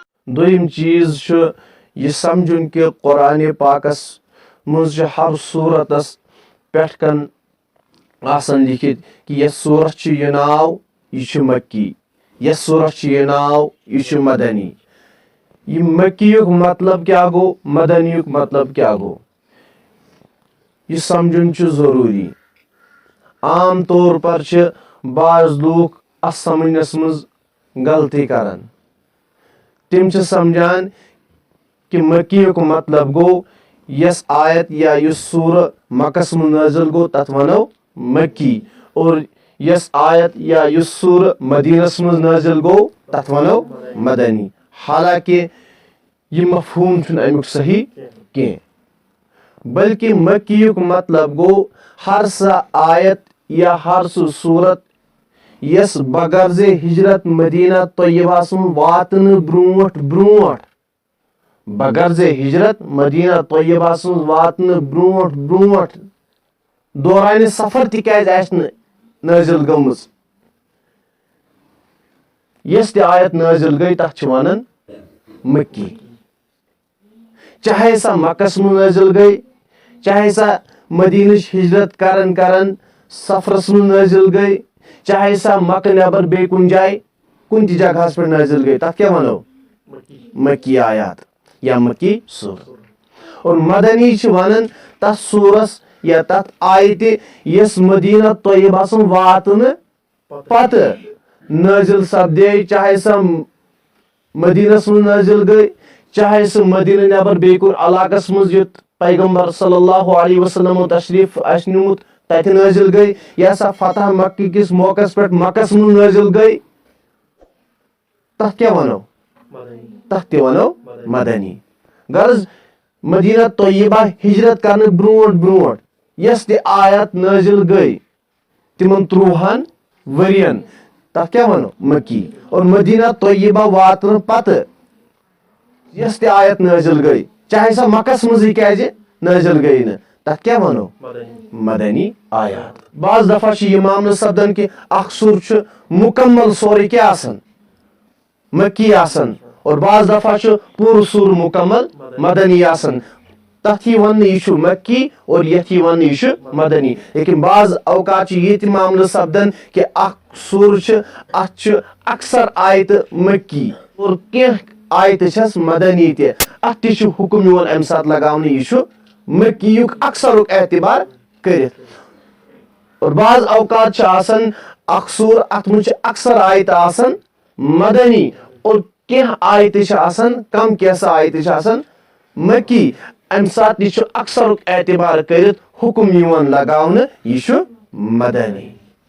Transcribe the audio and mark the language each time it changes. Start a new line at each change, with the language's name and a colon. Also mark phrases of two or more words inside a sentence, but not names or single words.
Kashmiri: دویم چیز یہ سمجھن کہ قرآن پاکس مز ہر صورتس پٮ۪ٹھ کن آسان لکھت کہ یہ صورت یہ ناو یہ مکی، یہ صورت یہ ناو یہ مدنی. یہ مکی مطلب کیا گو، مدنی مطلب کیا گو، یہ سمجھن ضروری.
Urdu: عام طور پر بعض لوگ اس
Kashmiri: سمجھنس مز غلطی کران. تم سمجھان کہ مکی مطلب گو یس آیت یا یس سورہ مکس من نازل گو تت ونو مکی، اور یس آیت یا یس سورہ مدینس مز نازل گو تت ونو مدنی. حالانکہ یہ مفہوم چھن امیک صحیح کی، بلکہ مکی مطلب گو ہر سا آیت یا ہر سا صورت یس بغرض ہجرت مدینہ طیبہ سن واتن برونٹ برونٹ، بغرض ہجرت مدینہ طیبہ سن واتن برونٹ برونٹ دوران سفر تکیاز نازل گمز. یس تہ آیت نازل گئی تتھ ونان مکی، چاہے سا مکس من نازل گئی، چاہے سا مدینش ہجرت کرن کرن سفرس من نازل گئی، چاہے سا مکہ نبر بے کن جائے کن تہ جگہ پہ نازل گئی، تتھ کیا ونو مکی آیات یا مکی سورت. اور مدنی ونان تس سورس یا تت آیت یس مدینہ طیبہ سن واتن پتہ نازل سپدے، چاہے سا مدینس من نازل گئی، چاہے سہ مدینہ نبر بیکر علاقس مز یت پیغمبر
Arabic: صلی اللہ علیہ وسلم
Kashmiri: تشریف نمت تت نازل گئی، یا سا فتح مکہ کس موقع پہ مکس من نازل گئی، تتھ کیا ونو تتھ تہ ونو مدنی. غرض مدینہ طیبہ ہجرت کرنے برونٹ برونٹ یس تہ آیت نازل گئی تمن 30 ورین تتھ کیا ونو مکی. اور مدینہ طیبہ واتن پتہ یس تہ آیت نازل گئی، چاہے سا مکس مز کیازِ نازل گئی نا، تتھ کیا ونو مدنی آیات. بعض دفعہ یہ معاملہ سپدان کہ اخ سور مکمل سورے کیا آسان مکی آسان، اور بعض دفعہ پور سور مکمل مدنی آسان. تتھ ون یہ مکی اور یتھ ون یہ مدنی. لیکن بعض اوقات یہ تہ معاملہ سپدان کہ اخ سور ات اکثر آیت مکی اور کینٛہہ آیت چھس مدنی تہ، ات تہ حکم یوان امہ سات لگاونہ یہ مکی اکثر اعتبار کرت. اور بعض اوقات آسان اخ سور ات من اکثر آیت آسان مدنی، اور کینٛہہ آیت آسان کم کینٛژھا آیت آسان مکی، امہ سات یہ اکثر اعتبار کرت حکم یوان لگاونہ یہ مدنی.